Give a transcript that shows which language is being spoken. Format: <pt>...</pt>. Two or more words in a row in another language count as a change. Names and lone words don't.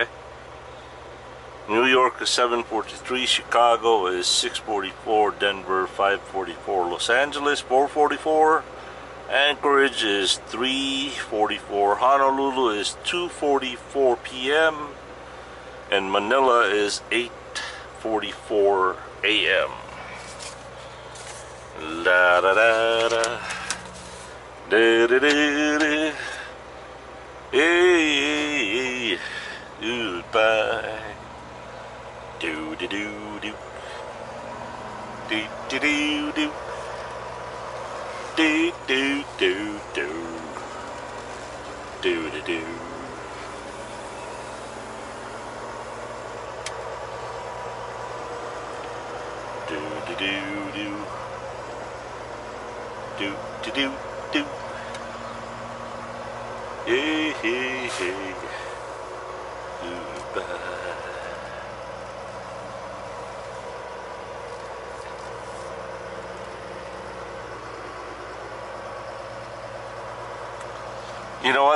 <en>New York is 7:43. Chicago is 6:44. Denver 5:44. Los Angeles 4:44. Anchorage is 3:44. Honolulu is 2:44 p.m. and Manila is 8:44 a.m. La da da da, da da da da. Hey, goodbye. Do do do do, do do do do, do do do do, do do do. Do do do do. Do do do do. Hey hey hey. Goodbye. You know what?</en>